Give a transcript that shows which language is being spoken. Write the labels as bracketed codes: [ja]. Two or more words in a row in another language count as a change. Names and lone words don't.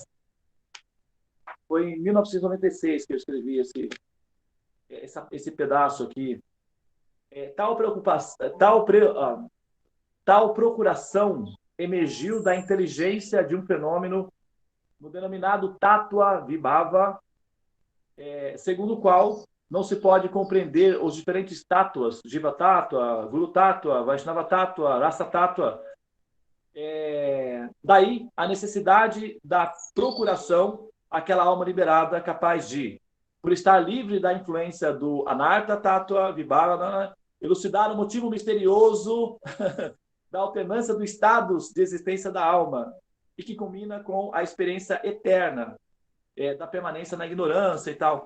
[pt] Foi em 1996 que eu escrevi esse pedaço aqui. Tal procuração emergiu da inteligência de um fenômeno no denominado Tattva Vibhava, segundo o qual não se pode compreender os diferentes tattvas, Jiva Tattva, Guru Tattva, Vaishnava Tattva, Rasa Tattva. Daí a necessidade da procuração, aquela alma liberada capaz de, por estar livre da influência do Anartha Tattva Vibhava, elucidar o motivo misterioso da alternância dos estados de existência da alma, e que combina com a experiência eterna da permanência na ignorância e tal.